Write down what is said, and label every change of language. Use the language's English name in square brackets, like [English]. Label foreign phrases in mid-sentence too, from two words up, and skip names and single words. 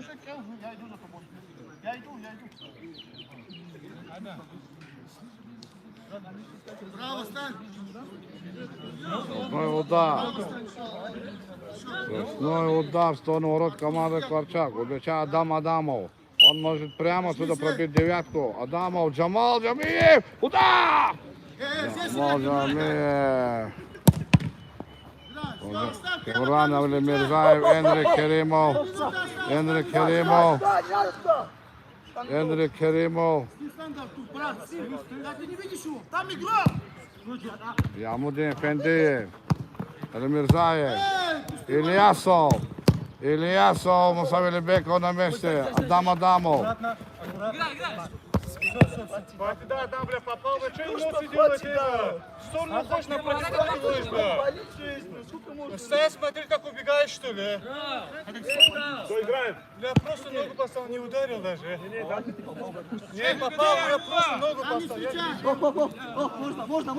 [Russian] Я иду. Браво, стань! Сплошной удар в сторону ворот команды Корчак. Убегает Адамов. Он может прямо отсюда пробить девятку. Адамов, Джамал Джамиев! Удар! Джамал Джамиев. Кемранов, Лемирзаев, Энрик Керимов. Ямудин Эфендиев. Елемірзаєв. [Ukrainian] Іліасов, Мусавелі Беков на місці. [Russian] Адамов. Хватит, да, там, бля, попал, вы что носы делаете, бля? В сторону хочешь, на делаешь, бля? Стоя, смотри, как убегаешь, что ли, а? Кто играет? Бля, просто ногу поставил, не ударил даже. Не, попал, я просто ногу поставил.